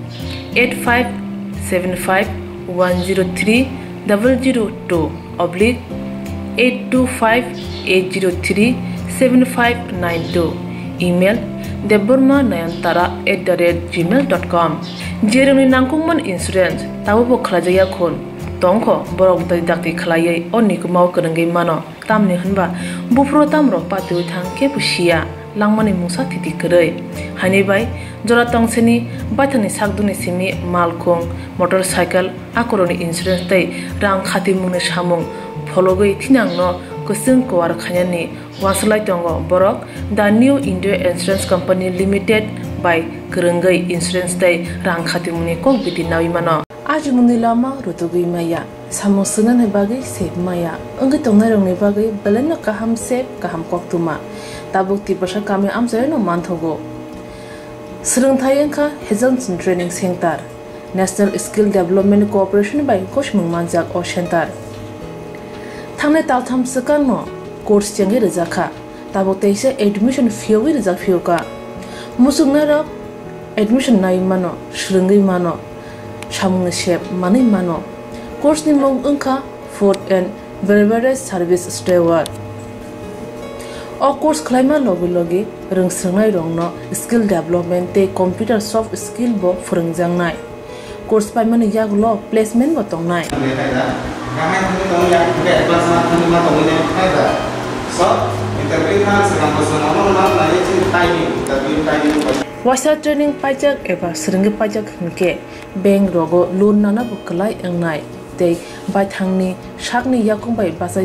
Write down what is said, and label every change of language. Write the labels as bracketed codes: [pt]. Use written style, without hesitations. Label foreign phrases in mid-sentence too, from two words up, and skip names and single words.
[trp] 8575102825-825-803-7592 email deborma9antara@gmail.com jeroni nangkungman insurance tabubo khlajaya khon tongko borok dai dakti khlaiye onni kumau kurungai mano tamni hanba bufro tamro patu thang ke pusia langmani musa titi kurei hani bai jora tongseni baithani sakduni simi malkhong motorcycle akoroni insurance tai rang khati mune samung phologoi thinangno kusung kwar khanyani waslai tongo borok the New India Insurance Company Limited by kurungai insurance tai rang khati mune kok biti nawi mano ajungni lama rutugui maya samusuna ne bagi sep maya angi tongnai rongni bagi beleno kaham sep kaham koktwma tabuk ti pasha kami amjai no manthogo Swrangchati engkha Hezonson Training Center National Skill Development Corporation by Koshmung Manjak o Center Thangnai taltham sakano course chengi rejakha tabuk teise [en] admission fee [trp] rijak fioka musuknara admission nai mano shrungai mano samung sep manai mano course ni mong engkha [en] food and beverage service steward [trp] O course claima logi logi rungsrangnai rongno [en] skill development [trp] te [en] computer soft skill [trp] bo phurungjangnai course paimani yaglo placement bo tongnai wasa training pajak eba srungi pajak hunke bank rogo loan nana bo klai engnai tei baithangni shakni yakungbai basai